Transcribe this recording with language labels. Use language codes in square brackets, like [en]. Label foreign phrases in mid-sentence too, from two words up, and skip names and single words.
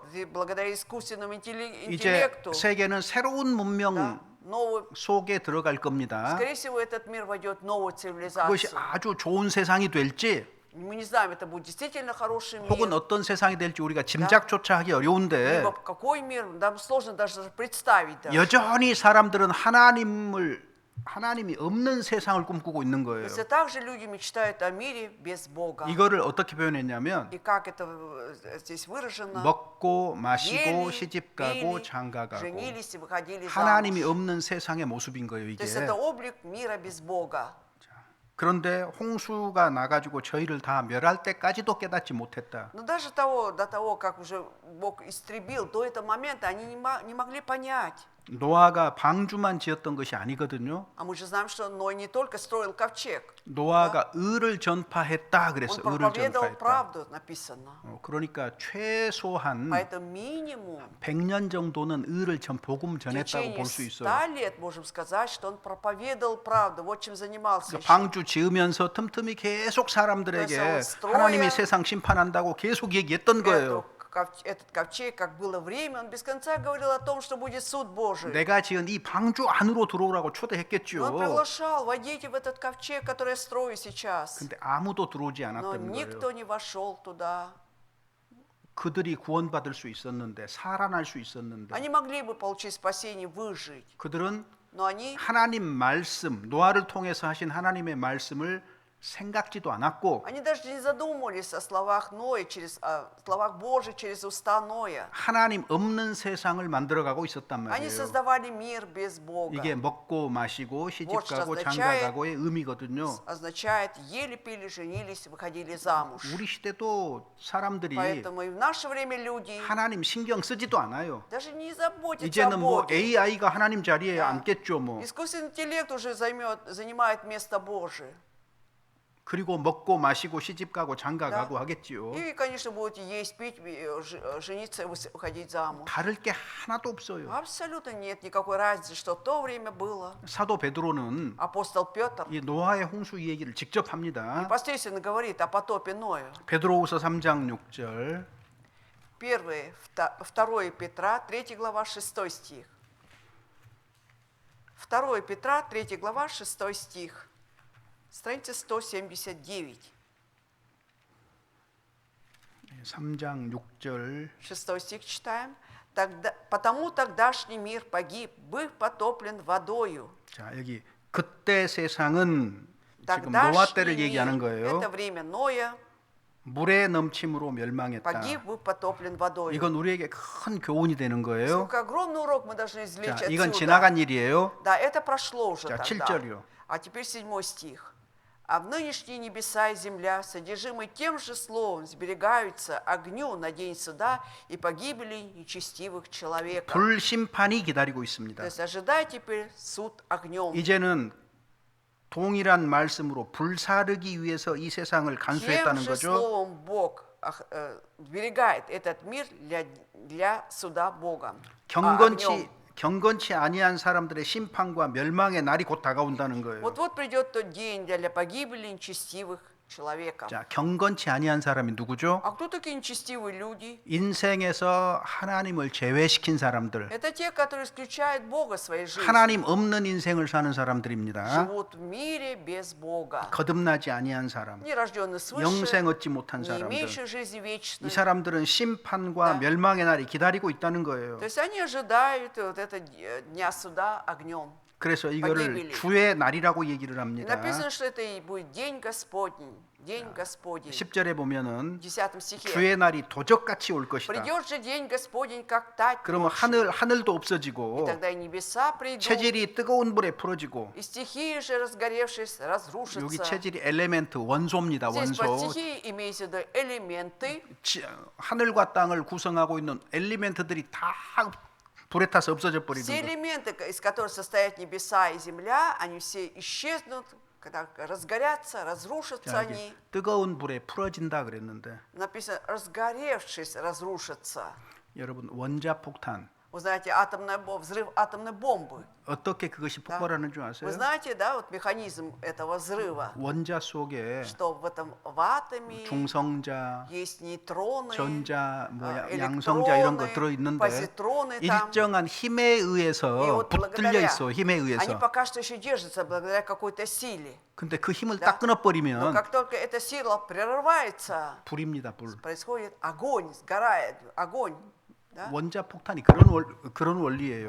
[ru] И благодаря искусственному [ko] 이제 [ru] интеллекту, [ko] 세계는 새로운 문명 [ru] да, новый, [ko] 속에 들어갈 겁니다. [ru] скорее всего, этот мир войдет в новую [ko] 그것이 [ru] цивилизацию. [ko] 아주 좋은 세상이 될지 [ru] Мы не знаем, это будет действительно хороший [ko] 혹은 [ru] мир, [ko] 어떤 세상이 될지 우리가 짐작조차 하기 어려운데 [ru] либо какой мир, нам сложно даже представить. Даже. [ko] 여전히 사람들은 하나님이 없는 세상을 꿈꾸고 있는 거예요. [ru] Если также люди мечтают о мире без Бога. [ko] 이거를 어떻게 표현했냐면 [ru] И как это здесь выражено? [ko] 먹고 마시고 [ru] Ели, [ko] 시집가고 [ru] пили, [ko] 장가가고 [ru] женились и выходили [ko] 하나님이 [ru] замуж. [ko] 없는 세상의 모습인 거예요. [ru] То [ko] 이게. [ru] есть это облик мира без Бога. [ko] 그런데 홍수가 나가지고 저희를 다 멸할 때까지도 깨닫지 못했다. [ru] Но даже до того, как уже Бог истребил, до этого момента они не могли понять. [ko] 노아가 방주만 지었던 것이 아니거든요. [ru] А мы же знаем, что Ной не только строил ковчег, [ko] 노아가 의를 전파했다 그랬어. [ru] он [ko] 의를 [ru] проповедовал [ko] 전파했다. [ru] правду, написано. [ko] 그러니까 최소한 [ru] Поэтому минимум [ko] 100년 정도는 의를 복음 [ru] в [ko] 전했다고 [ru] течение [ko] 볼 수 [ru] 100 [ko] 있어요. [ru] лет можем сказать, что он проповедовал правду. Вот чем занимался. [ko] 그러니까 [ru] еще. [ko] 방주 지으면서 틈틈이 계속 사람들에게 그래서 하나님이 스트로야 세상 심판한다고 계속 얘기했던 거예요. [ru] Этот ковчег, как было время, он без конца говорил о том, что будет суд Божий. [ko] 내가 지은 이 방주 안으로 들어오라고 [ru] Он [ko] 초대했겠죠. [ru] приглашал, войдите в этот ковчег, который я строю сейчас. [ko] 근데 아무도 들어오지 [ru] Но [ko] 않았던 [ru] никто [ko] 거예요. [ru] не вошел туда. [ko] 그들이 구원받을 수 있었는데 살아날 수 있었는데 [ru] Они могли бы получить спасение, выжить. [ko] 그들은 [ru] Но они [ko] 하나님 말씀 노아를 통해서 하신 하나님의 말씀을 생각지도 않았고 [ru] Они даже не задумывались о словах Ноя, словах Божьих через уста Ноя. [ko] 하나님 없는 세상을 만들어가고 있었단 [ru] Они [ko] 말이에요. [ru] создавали мир без Бога. [ko] 이게 먹고 마시고 시집 [ru] Вот что [ko] 가고 장가 [ru] означает- [ko] 가고의 의미거든요. [ru] Означает, ели, пили, женились, выходили замуж. [ko] 우리 시대도 사람들이 [ru] Поэтому и в наше время люди [ko] 하나님 신경 쓰지도 않아요. [ru] даже не заботятся о [ko] 이제는 뭐 [ru] Боге. [ko] AI가 하나님 자리에 [ru] Да. [ko] 앉겠죠 뭐. [ru] Искусственный интеллект уже занимает место Божие. [ko] 그리고 먹고 마시고 시집 가고 장가 [ru] Да. [ko] 가고 하겠지요. [ru] И, конечно, будете есть, пить, жениться и выходить замуж. [ko] 다를 게 하나도 없어요. [ru] Абсолютно нет никакой разницы, что в то время было. [ko] 사도 베드로는 [ru] Апостол Петр [ko] 이 노아의 홍수 얘기를 직접 합니다. [ru] непосредственно говорит о потопе Ноя. [ko] 베드로후서 3장 6절. [ru] 2 Петра, 3 глава, 6 стих. 2 Петра, 3 глава, 6 стих. Страница 179. [ko] 3장 6절. [ru] 6 стих читаем. Потому тогдашний мир погиб, быв потоплен водою. [ko] 자, 여기 그때 세상은 지금 노아 [ru] Тогдашний [ko] 때를 얘기하는 [ru] мир, [ko] 거예요. [ru] это время Ноя, [ko] 물의 넘침으로 멸망했다. [ru] погиб, был потоплен водою. [ko] 이건 우리에게 큰 교훈이 되는 거예요. [ru] Сколько огромный урок мы должны извлечь [ko] 자, 이건 [ru] отсюда. [ko] 지나간 일이에요. [ru] Да, это прошло уже [ko] 자, [ru] тогда. [ko] 7절이요. [ru] А теперь 7 стих. А в нынешние небеса и земля, содержимые тем же словом, сберегаются огню на день суда и погибели нечестивых человека. [ko] 불심판이 기다리고 [ru] То [ko] 있습니다. [ru] есть ожидай теперь суд огнем. [ko] 이제는 동일한 말씀으로 불사르기 위해서 이 세상을 [ru] Тем [ko] 간수했다는 [ru] же [ko] 거죠. [ru] словом Бог сберегает этот мир для суда Бога. [ko] 경건치 아니한 사람들의 심판과 멸망의 날이 곧 다가온다는 거예요. [ru] Вот-вот придет тот день для погибели нечестивых человека. [ko] 자, 경건치 아니한 사람이 누구죠? [ru] А кто такие нечестивые люди? [ko] 인생에서 하나님을 제외시킨 사람들, [ru] Это те, которые исключают Бога в своей жизни. [ko] 하나님 없는 인생을 사는 사람들입니다. [ru] Живут в мире без Бога. [ko] 거듭나지 아니한 사람, [ru] Нерожденные свыше, [ko] 영생 얻지 못한 [ru] не [ko] 사람들, [ru] имеющие жизни [ko] 이 [ru] вечной. [ko] 사람들은 심판과 [ru] Да. [ko] 멸망의 날이 기다리고 있다는 거예요. [ru] То есть они ожидают вот это дня суда огнем. [ko] 그래서 이거를 [ru] погибели. [ko] 주의 날이라고 얘기를 [ru] И [ko] 합니다. [ru] написано, что это и будет день Господний. День Господень. [ko] 10절에 보면은 [ru] В 10 стихе. [ko] 주의 날이 도적같이 올 것이다. [ru] Придет же день Господень, как тать [ko] 그러면 [ru] ночью. [ko] 하늘도 [ru] И [ko] 없어지고 [ru] тогда и небеса придут, [ko] 체질이 뜨거운 불에 풀어지고, [ru] и стихии же, разгоревшись, [ko] 여기 [ru] разрушатся. [ko] 체질이 엘레멘트 원소입니다. [ru] Здесь под [ko] 원소. [ru] стихии имеется в виду элементы. [ko] 하늘과 땅을 구성하고 있는 엘리멘트들이 다 불에 타서 없어져 버리는 [ru] Все [ko] 거. [ru] элементы, из которых состоят небеса и земля, они все исчезнут, когда разгорятся, разрушатся [ko] 자, 여기 [ru] они. [ko] 뜨거운 불에 풀어진다 그랬는데, [ru] Написано, разгоревшись, разрушатся. [ko] 여러분 원자 폭탄 [ru] Вы знаете, взрыв атомной бомбы. [ko] 어떻게 그것이 폭발하는 줄 [ru] Вы [ko] 아세요? [ru] знаете, да, вот механизм этого взрыва, [ko] 원자 속에 [ru] что в этом в атоме [ko] 중성자, [ru] есть нейтроны, [ko] 전자, [ru] электроны, [ko] 양성자 이런 거 들어 있는데 [ru] позитроны там. [ko] 일정한 힘에 [ru] И [ko] 의해서 [ru] вот [ko] 붙들려 [ru] благодаря, [ko] 있어. 힘에 [ru] они [ko] 의해서. [ru] пока что еще держатся благодаря какой-то силе. [ko] 근데 그 힘을 [ru] Да. [ko] 딱 [ru] Но [ko] 끊어버리면 [ru] как только эта сила прерывается, [ko] 불입니다. 불. [ru] происходит огонь, сгорает огонь. Да? [ko] 원자 폭탄이 그런 원리예요.